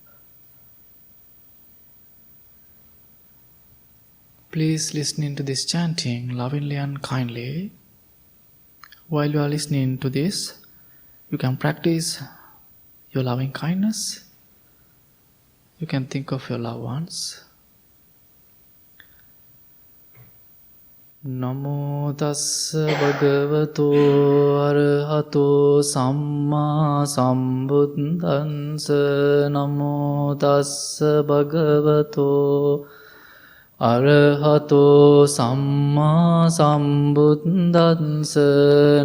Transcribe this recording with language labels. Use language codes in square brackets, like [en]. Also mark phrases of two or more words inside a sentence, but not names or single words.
[en] Please listen to this chanting lovingly and kindly. While you are listening to this, you can practice your loving kindness. You can think of your loved ones. [pi] Namo tassa bhagavato arahato samma sambuddhassa. Namo tassa bhagavato arahato samma sambuddhassa.